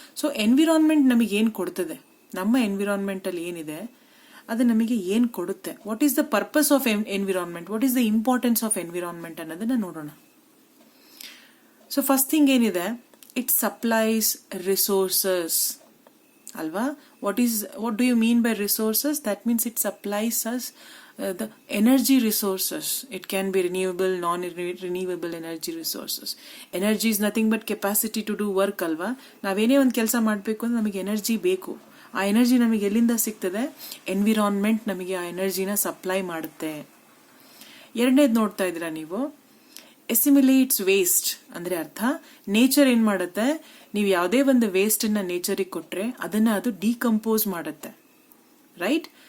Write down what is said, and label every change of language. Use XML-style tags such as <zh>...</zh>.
<kn>So environment ನಮಗೆ ಏನು ಕೊಡ್ತದೆ, ನಮ್ಮ ಎನ್ವಿರಾನ್ಮೆಂಟ್ ಅಲ್ಲಿ ಏನಿದೆ ಅದು ನಮಗೆ ಏನು ಕೊಡುತ್ತೆ,</kn> <en>what is the purpose of environment,</en> <kn>what is the importance of environment ಅನ್ನೋದನ್ನ ನೋಡೋಣ. ಸೊ ಫಸ್ಟ್ ಥಿಂಗ್ ಏನಿದೆ,</kn> <en>it supplies resources alva. What do you mean by resources? That means it supplies us the energy resources. It can be renewable, non-renewable energy resources. Energy is nothing but capacity to do work alva.</en> <kn>ನಾವೇನೇ ಒಂದು ಕೆಲಸ ಮಾಡಬೇಕು ಅಂದ್ರೆ ನಮಗೆ energy ಬೇಕು. ಆ energy ನಮಗೆ ಎಲ್ಲಿಂದ ಸಿಗ್ತದೆ? ಎನ್ವಿರಾನ್ಮೆಂಟ್ ನಮಗೆ ಆ ಎನರ್ಜಿನ ಸಪ್ಲೈ ಮಾಡುತ್ತೆ. ಎರಡನೇದು ನೋಡ್ತಾ ಇದ್ದೀರಾ ನೀವು, ಎಸಿಮಿಲೇಟ್ಸ್ ವೇಸ್ಟ್ ಅಂದ್ರೆ ಅರ್ಥ, ನೇಚರ್ ಏನ್ ಮಾಡುತ್ತೆ, ನೀವು ಯಾವುದೇ ಒಂದು ವೇಸ್ಟ್ ಅನ್ನ ನೇಚರಿಗೆ ಕೊಟ್ರೆ ಅದನ್ನ ಅದು ಡಿಕಂಪೋಸ್ ಮಾಡುತ್ತೆ, ರೈಟ್?</kn>